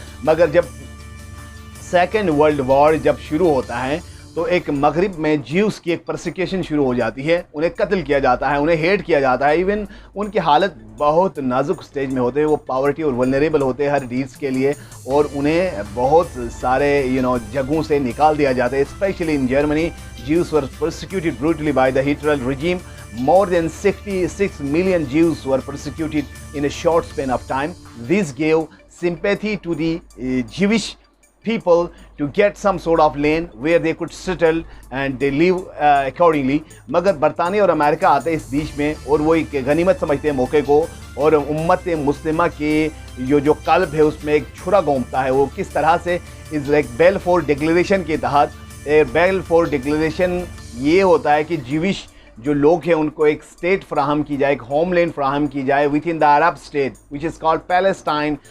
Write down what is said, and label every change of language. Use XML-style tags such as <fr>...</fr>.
<ur>مگر جب second world war جب شروع ہوتا ہے تو ایک مغرب میں جیوز کی ایک پرسیکیوشن شروع ہو جاتی ہے, انہیں قتل کیا جاتا ہے, انہیں ہیٹ کیا جاتا ہے. ایون ان کی حالت بہت نازک سٹیج میں ہوتے ہیں, وہ پاورٹی اور ولنریبل ہوتے ہیں ہر ڈیڈز کے لیے, اور انہیں بہت سارے جگہوں سے نکال دیا جاتا ہے.</ur> <en>Especially in Germany, Jews were persecuted brutally by the Hitler regime. More than 66 million Jews were persecuted in a short span of time. This gave sympathy to the Jewish people to get some sort of land where they could settle and they live accordingly.</en> <ur>مگر برطانیہ اور امریکہ آتے ہیں اس بیچ میں, اور وہ ایک غنیمت سمجھتے ہیں موقع کو, اور امت مسلمہ کے جو قلب ہے اس میں ایک چھرا گھومتا ہے. وہ کس طرح سے اس ایک بیلفور ڈکلیریشن کے تحت, بیلفور ڈکلیریشن یہ ہوتا ہے کہ جیوش جو لوگ ہیں ان کو ایک اسٹیٹ فراہم کی جائے, ایک ہوم لینڈ فراہم کی جائے</ur> <en>With in the Arab state which is called Palestine.</en>